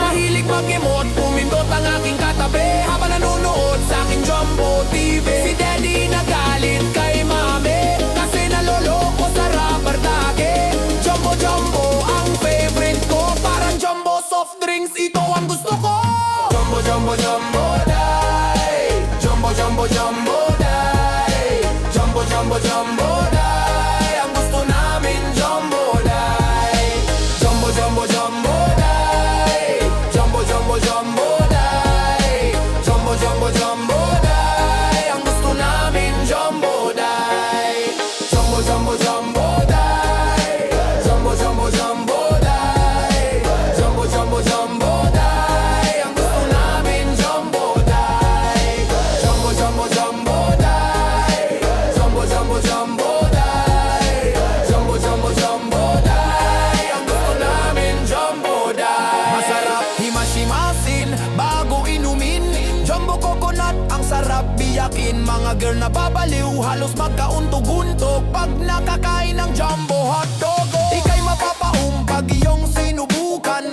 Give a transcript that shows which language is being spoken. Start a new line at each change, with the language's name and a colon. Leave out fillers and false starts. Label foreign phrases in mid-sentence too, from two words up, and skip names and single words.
Filipino: Mahilig mag-emote, pumindot ang aking katabi habang nanonood sa aking
English: jumbo TV.
Filipino: Si daddy nagalit kay mami kasi naloloko sa rubber dake. Jumbo jumbo ang favorite ko, parang
English: jumbo soft drinks,
Filipino: ito ang gusto ko. Jumbo jumbo jumbo die. Jumbo jumbo jumbo die. Jumbo jumbo jumbo die. Ang gusto namin jumbo die. Jumbo jumbo jumbo die. Jumbo jumbo jumbo die. Jumbo jumbo jumbo die. Ang gusto namin jumbo die. Jumbo jumbo jumbo die. Jumbo jumbo jumbo die. Jumbo jumbo jumbo die. Ang gusto namin jumbo die. Jumbo jumbo jumbo die. Jumbo jumbo jumbo die. Jumbo jumbo jumbo die. Ang gusto namin jumbo die. Masarap himas-himasin bago inumin.
English: Jumbo coconut
Filipino: ang sarap biyakin. Mga girl na babaliw, halos magkauntog-untog pag nakakain ng
English: jumbo hotdog.
Filipino: Ika'y mapapaum pag iyong sinubukan.